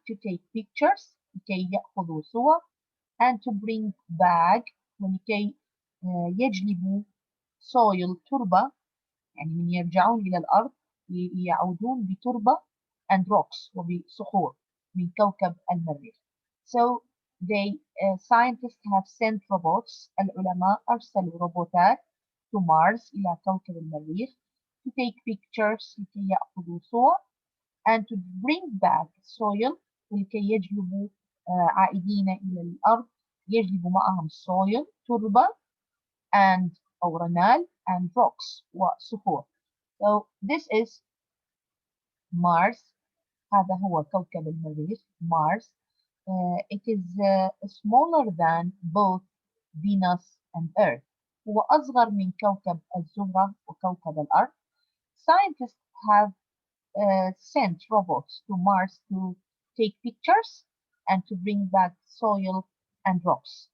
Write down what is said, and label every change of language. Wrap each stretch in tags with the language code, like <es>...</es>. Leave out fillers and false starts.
<en>To take pictures</en> <ar>لكي يأخذوا صور</ar> <en>and to bring back</en> <ar>ولكي يجلبوا soil تربة يعني من يرجعون إلى الأرض يعودون بتربة</ar> <en>and rocks</en> <ar>وبصخور من كوكب المريخ.</ar> <en>So scientists have sent robots.</en> <ar>العلماء أرسلوا روبوتات</ar> <en>to Mars</en> <ar>إلى كوكب المريخ</ar> <en>to take pictures</en> <ar>لكي يأخذوا صور</ar> <en>and to bring back soil</en> <ar>ولكي يجلبوا عائدين إلى الأرض يجلبوا معهم soil تربة and أو رمال</ar> <en>and rocks</en> <ar>وصخور.</ar> <en>So this is Mars.</en> <ar>هذا هو كوكب المريخ Mars.</ar> <en>It is smaller than both Venus and Earth.</en> <ar>هو أصغر من كوكب الزهرة وكوكب الأرض.</ar> <en>Scientists have sent robots to Mars to take pictures and to bring back soil and rocks.</en>